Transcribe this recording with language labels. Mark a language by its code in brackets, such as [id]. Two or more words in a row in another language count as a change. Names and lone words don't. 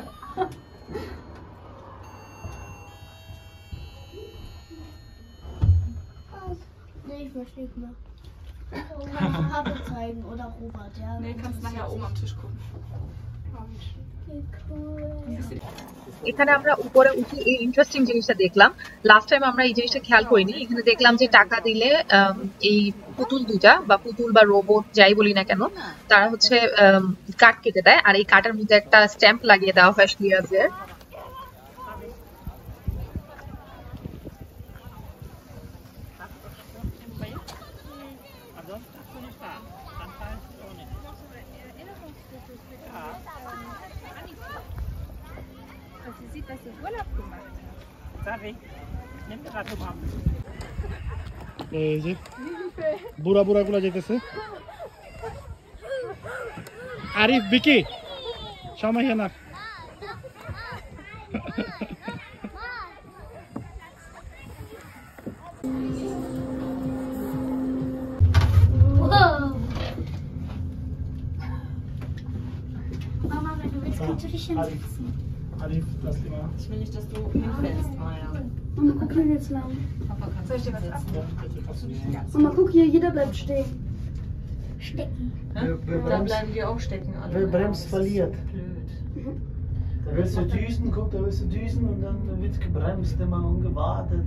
[de] Nee, ich möchte nicht mehr. Kann ich Papa zeigen oder Robert, ja? Nee, kannst nachher oben am Tisch gucken. Wie cool. [bn] এখানে আমরা উপরে উঠে এই ইন্টারেস্টিং জিনিসটা দেখলাম। লাস্ট টাইম আমরা এই জিনিসটা খেয়াল করিনি। এখানে দেখলাম যে টাকা দিলে এই পুতুল দুটা বা পুতুল বা রোবট যাই বলি না কেন, তারা হচ্ছে কাঠ কেটে দেয়, আর এই কাঠের মধ্যে একটা স্ট্যাম্প লাগিয়ে দেওয়া হয় শ্লিয়াজের। [de] Ansonsten hast du nicht da. Dann zahlst du auch nicht. Ja. dass sie sieht, dass du Urlaub gemacht hast. Sag ich. Nimm dir das mal. [bn] এই যে বুড়া বুড়া গুলা যেতেছে। আরিফ বিকি সময় না [de] Mama, wenn du willst, kannst du dich hinsetzen. [bn] আরিফ তাসলিমা [de] Ich will nicht, dass du hinfällst, Maya. Mama, guck hier jetzt lang. Papa kann Soll ich dir was ab? Mama, guck hier, jeder bleibt stehen. Stecken. Dann bleiben die auch stecken alle. Wer bremst, verliert. Blöd. Da willst du düsen, guck, da willst du düsen und dann wird gebremst, immer ungewartet.